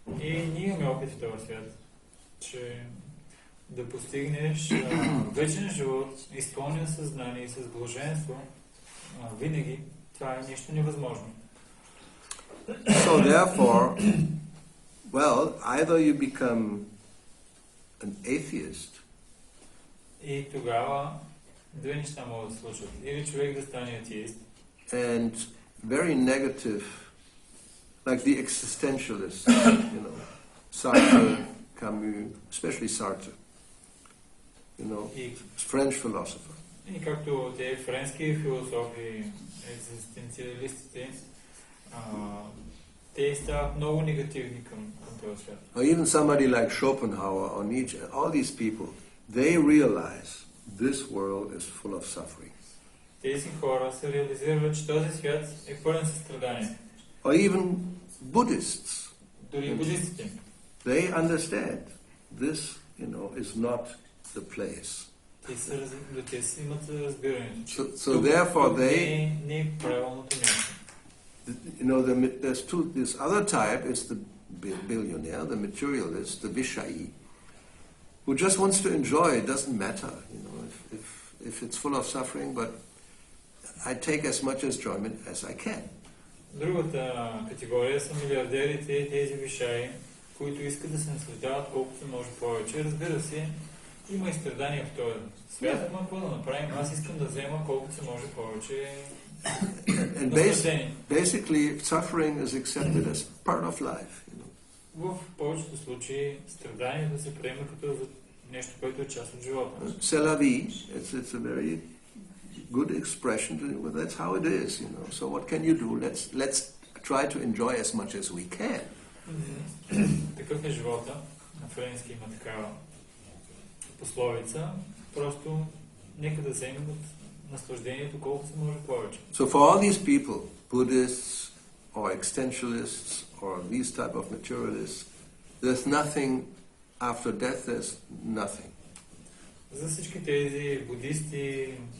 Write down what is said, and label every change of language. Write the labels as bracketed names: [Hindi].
[Bulgarian] И ние имаме опит в този свят, че да постигнеш вечен живот, изпълнен съзнание и с блаженство, винаги това е нещо невъзможно. [English] So therefore, well, either you become an atheist, [Bulgarian] И тогава две неща могат да се случат. Или човек да стане атеист, [English] and very negative, like the existentialists, you know, Sartre, Camus, especially Sartre, you know, [Bulgarian] и, [English] French philosopher. [Bulgarian] и както те френски философи, екзистенциалистите, те стават много негативни към този свят. [English] Or even somebody like Schopenhauer or Nietzsche, all these people, they realize this world is full of suffering. [Bulgarian] Тези хора се реализират, че този свят е пълен със страдания. [English] Or even Buddhists, [Bulgarian] Дори буддистите. [English] they understand this, you know, is not the place. [Bulgarian] Те си имат разбирането, че [English] So therefore they, [Bulgarian] не е правилното място. [English] you know, there's this other type is the billionaire, the materialist, the Vishai, who just wants to enjoy. It doesn't matter, you know, if it's full of suffering, but I take as much enjoyment as I can. [Bulgarian] Другата категория са милиардерите, тези вишаи, които искат да се наслаждават колкото се може повече. Разбира се, има и страдания в този свят, но какво да направим? Аз искам да взема колкото се може повече. [English] And basically, suffering is accepted as part of life. You know. [Bulgarian] В повечето случаи страданието се приема като нещо, което е част от живота. [French] C'est la vie. [English] It's a very good expression. That's how it is, you know. So what can you do? Let's try to enjoy as much as we can. [Bulgarian] Такъв е живота. На френски има такава пословица. Просто нека да вземем от наслаждението колкото се може повече. [English] So for all these people, Buddhists or existentialists or these type of materialists, there's nothing after death. There's nothing. [Bulgarian] За всички тези буддисти,